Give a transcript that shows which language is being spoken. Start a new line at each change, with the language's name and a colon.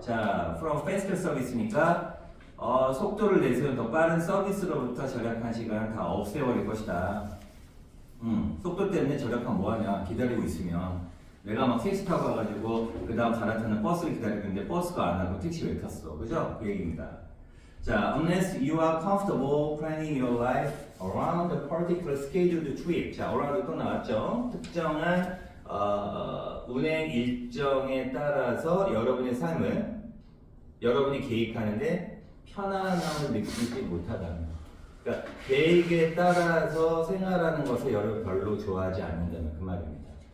Korean: 자, from faster service 니까 속도를 내세운 더 빠른 서비스로부터 절약한 시간을 다 없애버릴 것이다. 속도 때문에 절약하면 뭐하냐? 기다리고 있으면 내가 막 택시 타고 와가지고 그 다음 갈아타는 버스를 기다리고 있는데 버스가 안 와서 택시 왜 탔어? 그죠? 그 얘기입니다.
English: 자, unless you are comfortable planning your life around a particular scheduled trip.
Korean: 자, around 또 나왔죠? 특정한 운행 일정에 따라서 여러분의 삶을 여러분이 계획하는데 편안함을 느끼지 못하다면, 그러니까 계획에 따라서 생활하는 것을 여러분 별로 좋아하지 않는다면 그 말입니다.